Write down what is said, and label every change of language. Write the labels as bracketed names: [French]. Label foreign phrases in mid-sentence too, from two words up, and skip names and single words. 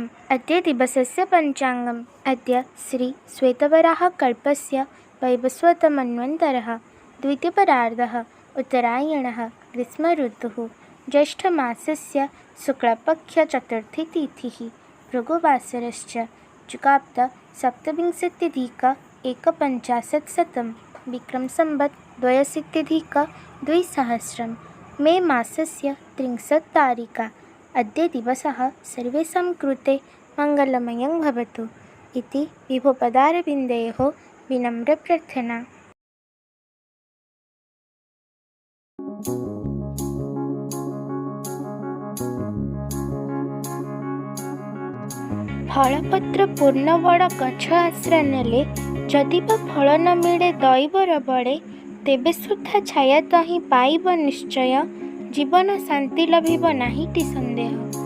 [Sanskrit] अद्य दिवसस्य पञ्चाङ्गम्। अद्य श्री श्वेतवराहकल्पस्य वैवस्वतमन्वन्तरः द्वितीयपरार्धः उत्तरायणः ग्रीष्मऋतुः ज्येष्ठमासस्य शुक्लपक्षचतुर्थी तिथिः भृगुवासरश्च चुकाप्त सप्तविंशत्यधिक-एकपञ्चाशत्शतं विक्रमसंवत् 2200 मे मासस्य 30 तारिका। अद्य दिवसः सर्वेषां कृते मङ्गलमयं भवतु इति विभुपदारविन्दयोः विनम्रप्रार्थना। [Odia] ଫଳପତ୍ର ପୂର୍ଣ୍ଣ ବଡ଼ ଗଛ ଆଶ୍ରୟ ନେଲେ ଯଦି ବା ଫଳ ନ ମିଳେ ଦଇବର ବଳେ, ତେବେ ସୁଦ୍ଧା ଛାୟା ତହିଁ ପାଇବ ନିଶ୍ଚୟ, ଜୀବନ ଶାନ୍ତି ଲଭିବ ନାହିଁଟି ସନ୍ଦେହ।